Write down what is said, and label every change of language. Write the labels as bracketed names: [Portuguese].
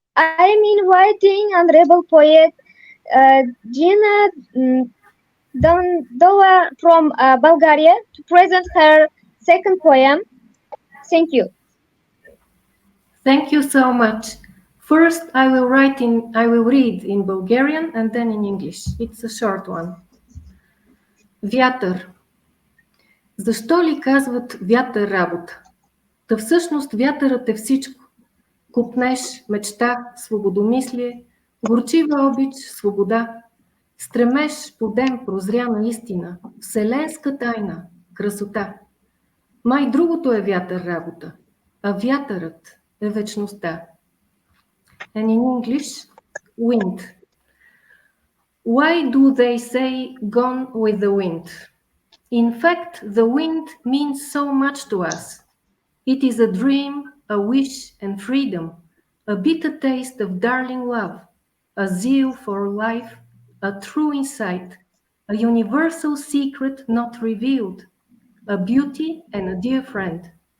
[English] I'm inviting honorable poet Djina Dundova from Bulgaria to present her second poem. Thank you. Thank you so much. First, I will read in Bulgarian and then in English. It's a short one. Вятър. [Bulgarian] Защо ли казват вятър работа? Та всъщност вятърът е всичко. Купнеш, мечта, свободомислие, горчива обич, свобода. Стремеж, подем, прозряна истина, вселенска тайна, красота. Май другото е вятър работа, а вятърът е вечността. [English] And in English, wind. Why do they say gone with the wind? In fact, the wind means so much to us. It is a dream, a wish and freedom, a bitter taste of darling love, a zeal for life, a true insight, a universal secret not revealed, a beauty and a dear friend.